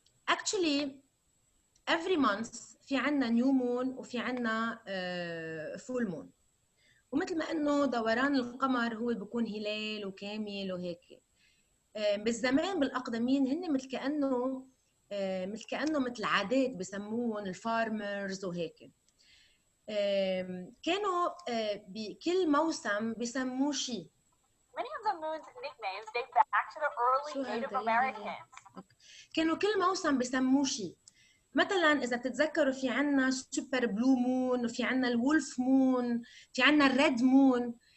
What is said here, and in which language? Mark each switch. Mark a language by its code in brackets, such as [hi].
[en] actually every month [ar] في عنا نيو مون وفي عنا فول مون، ومثل ما انه دوران القمر هو بيكون هلال وكامل وهيك. بالزمان بالاقدمين هن مثل كانه مثل عادات بسموهم الفارمرز وهيك. كانوا بكل موسم بسموه شيء. [en] Many of the moon's nicknames date back to the early Native Americans. [ar] كانوا كل موسم بسموه شيء. مثلا اذا بتتذكروا في عنا سوبر بلو مون وفي عنا الولف مون، في عنا الريد مون.